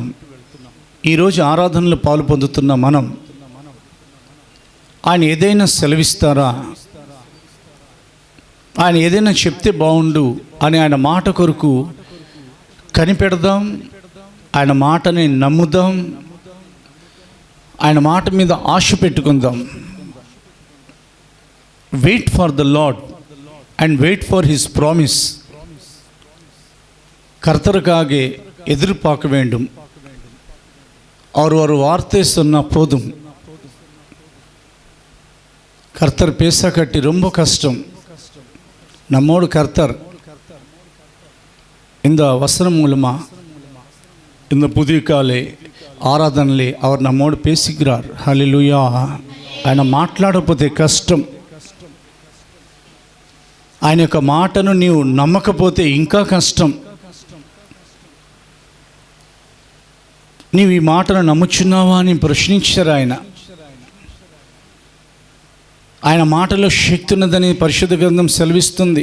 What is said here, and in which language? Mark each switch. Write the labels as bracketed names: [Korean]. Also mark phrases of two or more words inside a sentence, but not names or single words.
[Telugu] ఈరోజు ఆరాధనలో పాలు పొందుతున్న మనం ఆయన ఏదైనా సెలవిస్తారా, ఆయన ఏదైనా చెప్తే బాగుండు అని ఆయన మాట కొరకు కనిపెడదాం. ఆయన మాటని నమ్ముదాం. ఆయన మాట మీద ఆశ పెట్టుకుందాం. [English] Wait for the Lord and wait for His promise. [Tamil] கர்த்தருக்காக எதிர்பார்க்க வேண்டும். அவர் ஒரு வார்த்தை சொன்ன போதும். கர்த்தர் பேச கட்டி ரொம்ப கஷ்டம். நம்மோடு கர்த்தர் இந்த வசனம் மூலமா இந்த புதிய காலை ఆరాధనలే அவர் நம்மோடு பேசுகிறார். [Telugu] హల్లెలూయా. ఆయన మాట్లాడకపోతే కష్టం. ఆయన యొక్క మాటను నీవు నమ్మకపోతే ఇంకా కష్టం. నీవు ఈ మాటను నమ్ముచున్నావా అని ప్రశ్నించారు ఆయన మాటలో శక్తి ఉన్నదని పరిశుద్ధ గ్రంథం సెలవిస్తుంది.